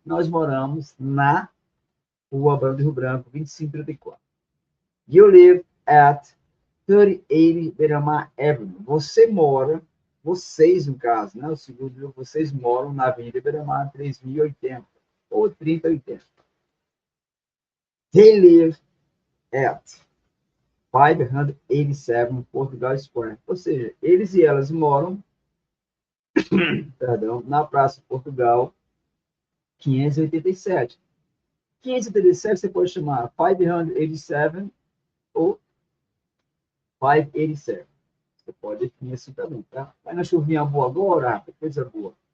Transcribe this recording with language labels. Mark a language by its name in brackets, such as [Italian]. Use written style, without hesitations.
[Portuguese] Nós moramos na rua Barão do Rio Branco, 2534. [English] You live at 3080 Beira-Mar Avenue. [Portuguese] Você mora, vocês no caso, né? O segundo, vocês moram na Avenida Beira-Mar 3080 ou 3080. [English] They live at 587 Portugal Square. [Portuguese] Ou seja, eles e elas moram, perdão, na Praça Portugal 587. 587 você pode chamar 587 ou 587. Você pode definir assim também, tá? Vai na chuvinha boa agora, coisa boa.